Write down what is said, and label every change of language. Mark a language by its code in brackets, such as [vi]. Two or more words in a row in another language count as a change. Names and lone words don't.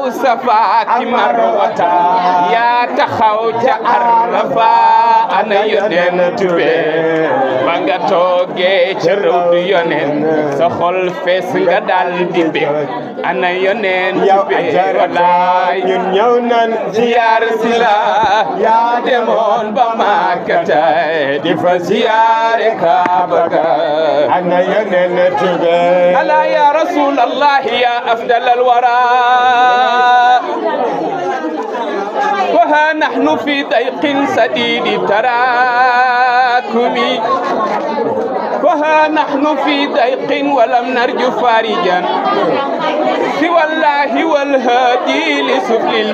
[wo] Safa ak Marwata yaa taxaw ca Arafa ana yonent bi ba nga toogee ca rawdu yonent sa xol fees nga dal di bég ana yonent bi walaay ñun ñëw nañ ziyaar si la yaa demoon ba Makkata di fa ziyaare Kaaba ga ana yonent bi [ar] ألا يا رسول الله يا أفضل الورى وها نحن في ضيق سديد التراكم وها نحن في ضيق ولم نرجو فارجا سوى الله والهادي لسبل